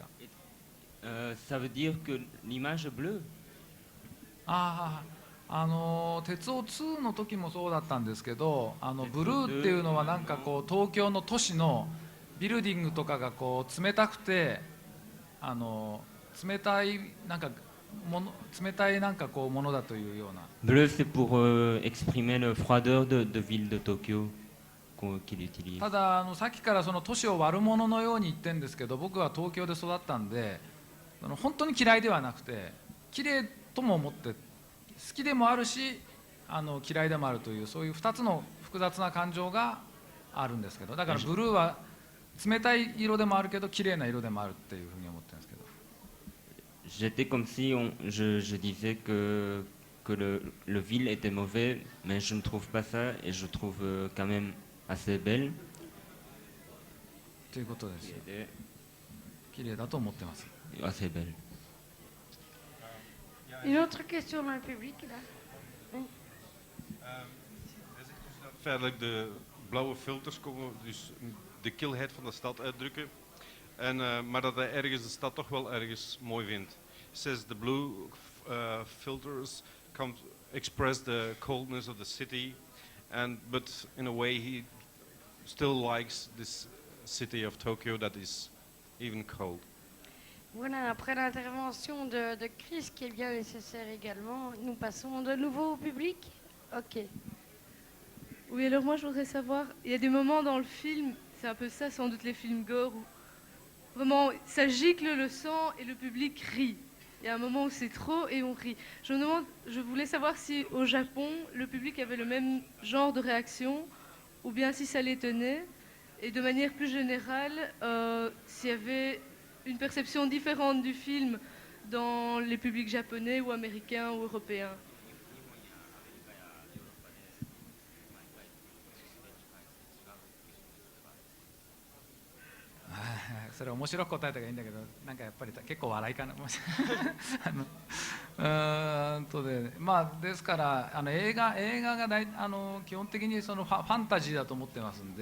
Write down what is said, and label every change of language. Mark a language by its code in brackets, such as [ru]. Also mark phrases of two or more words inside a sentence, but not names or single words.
[fr] Ça veut dire que l'image est bleue. [ja] 鉄オ2の時もそうだったんですけどブルーっていうのはなんかこう東京の都市のビルディングとかがこう冷たくて冷たいなんかこうものだというような [fr] Bleu, c'est pour exprimer la froideur de ville de Tokyo. qu'il utilise. [ja] たださっきからその都市を悪者のように言ってるんですけど、僕は東京で育ったんで本当に嫌いではなくて、綺麗とも思って好きでもあるし嫌いでもあるという、そういう2つの複雑な感情があるんですけど、だからブルーは冷たい色でもあるけど綺麗な色でもあるっていうふうに思ってるんですけど。 [fr] J'étais comme si je disais que le ville était mauvais, mais je ne trouve pas ça et je trouve quand même assez belle. [ja] ということです。綺麗だと思ってます。 [fr] Assez belle. Une autre question dans le public là. Oui. [nl] Feitelijk de blauwe filters komen dus de kilheid van de stad uitdrukken. Maar dat hij ergens de stad toch wel ergens mooi vindt. [en] Says the blue filters express the coldness of the city, but in a way he still likes this city of Tokyo that is even cold. [fr] Voilà, après l'intervention de Chris, qui est bien nécessaire également, nous passons de nouveau au public. Ok. Oui, alors moi je voudrais savoir, il y a des moments dans le film, c'est un peu ça sans doute les films gore, où vraiment ça gicle le sang et le public rit. Il y a un moment où c'est trop et on rit. Je voulais savoir si au Japon, le public avait le même genre de réaction ou bien si ça l'étonnait. Et de manière plus générale, s'il y avait une perception différente du film dans les publics japonais ou américains ou européens. [ja] それ面白く答えた方がいいんだけど、なんかやっぱり結構笑いかな。まあですから映画が基本的にそのファンタジーだと思ってますんで、